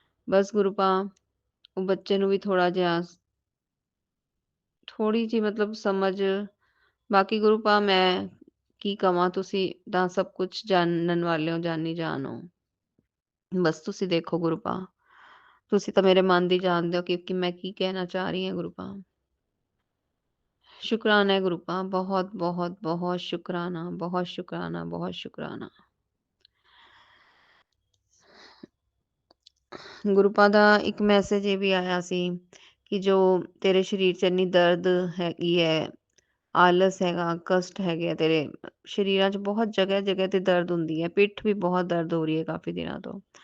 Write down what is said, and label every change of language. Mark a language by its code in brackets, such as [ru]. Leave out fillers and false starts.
[pa] ਬਸ ਗੁਰੂ ਪਾ ਉਹ ਬੱਚੇ ਨੂੰ ਵੀ ਥੋੜਾ ਜਿਹਾ ਥੋੜੀ ਜਿਹੀ ਮਤਲਬ ਸਮਝ, ਬਾਕੀ ਗੁਰੂ ਪਾ ਮੈਂ ਕੀ ਕਵਾਂ, ਤੁਸੀਂ ਤਾਂ ਸਭ ਕੁਝ ਜਾਣਨ ਵਾਲੇ ਹੋ, ਜਾਣੀ ਜਾਣ ਹੋ। ਬਸ ਤੁਸੀਂ ਦੇਖੋ ਗੁਰੂ ਪਾ, ਤੁਸੀਂ ਤਾਂ ਮੇਰੇ ਮਨ ਦੀ ਜਾਣਦੇ ਹੋ ਕਿ ਮੈਂ ਕੀ ਕਹਿਣਾ ਚਾਹ ਰਹੀ ਹਾਂ ਗੁਰੂ ਪਾ। [hi] शुक्राना है गुरुपा, बहुत बहुत बहुत शुक्राना, बहुत शुक्राना, बहुत शुक्राना। [pa] ਗੁਰੂਪਾ ਦਾ ਇੱਕ ਮੈਸੇਜ ਇਹ ਵੀ ਆਇਆ ਸੀ ਕਿ ਜੋ ਤੇਰੇ ਸਰੀਰ 'ਚ ਇੰਨੀ ਦਰਦ ਹੈਗੀ ਹੈ, ਆਲਸ ਹੈਗਾ, ਕਸ਼ਟ ਹੈਗੇ ਆ, ਤੇਰੇ ਸਰੀਰਾਂ 'ਚ ਬਹੁਤ ਜਗ੍ਹਾ ਜਗ੍ਹਾ ਤੇ ਦਰਦ ਹੁੰਦੀ ਹੈ, ਪਿੱਠ ਵੀ ਬਹੁਤ ਦਰਦ ਹੋ ਰਹੀ ਹੈ ਕਾਫੀ ਦਿਨਾਂ ਤੋਂ।